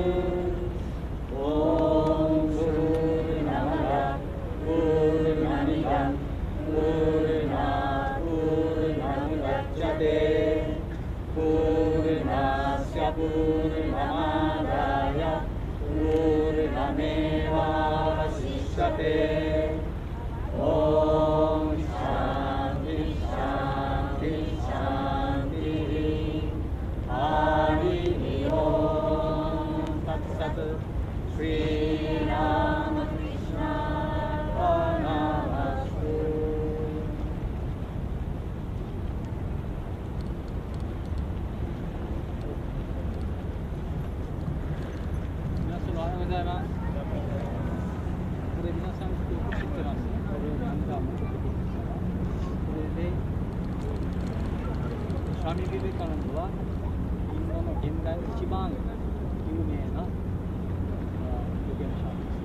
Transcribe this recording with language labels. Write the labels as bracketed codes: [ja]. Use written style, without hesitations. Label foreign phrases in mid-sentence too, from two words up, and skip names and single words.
[sa] Om Purnamada Purnamidam Purnat Purnamudachyate Purnasya Purnamadaya Purnameva Vasishyate Om Shanti Shanti Shanti Hari Om Tat Sat Shri Ramakrishna Namastu。 [ja] 皆様おはようございます。これ皆さんよく知ってますね。これをなんかもうちょっとこれでシャミ・ビベカナンドはインドの現代一番有名な預言者ですね。